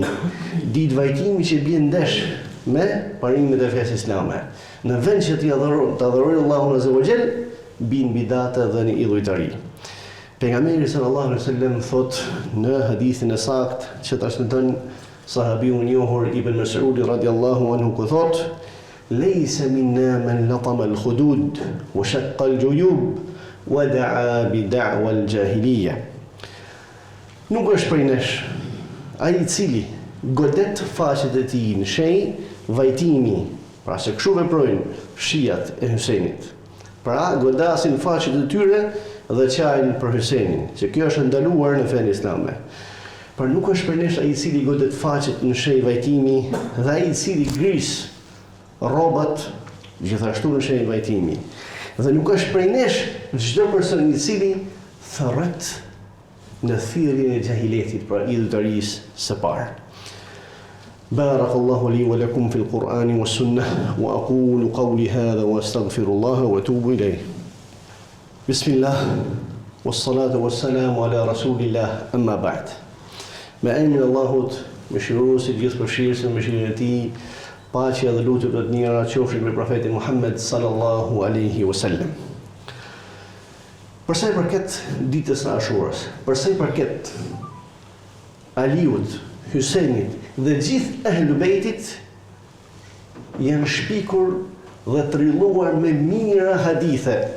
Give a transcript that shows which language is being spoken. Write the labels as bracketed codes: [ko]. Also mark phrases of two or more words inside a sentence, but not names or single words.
[sq] Ditë vajtimi që bën ndesh me parimet e fesë islame. Në vend që të adhurojë Allahun [ar] عز وجل, [sq] bin bidate dhe në idhujtari. Pejgamberi [ar] صلى الله عليه وسلم [sq] thot në hadithin e saktë që transmeton sahabiu i njohur Ibn Mas'ud [ar] رضي الله عنه [sq] ku thot: [ar] "ليس منا من لطم الخدود وشق الجيوب ودعا بدعوى الجاهلية." [sq] Nuk është prej nesh ai i cili godet faqet e tij në shenjë vajtimi, pra se kështu veprojnë shijat e Husajnit. Pra godasin faqet e tyre dhe qajnë për Husajnin, që kjo është ndaluar në fenë islame. Por nuk është për nesh ai i cili godet faqet në shenjë vajtimi dhe ai i cili gris rrobat gjithashtu në shenjë vajtimi. Dhe nuk është prej nesh çdo person i cili thërret në thirrjen e jahiletit, pra idhujtarisë së parë. [ar] بارك الله لي ولكم في القرآن والسنة وأقول قولي هذا وأستغفر الله وأتوب إليه. بسم الله والصلاة والسلام على رسول الله أما بعد. [sq] Me emrin e Allahut, mëshiruesit gjithëpërfshirësit, mëshirën e Tij, paqja dhe lutjet e mira qofshin me profetin Muhammed [ar] صلى الله عليه وسلم. [sq] Për sa i përket ditës së Ashurës, për sa i përket Aliut, Husajnit dhe gjithë Ahlul Bejtit, janë shpikur dhe trilluar me mira hadithe.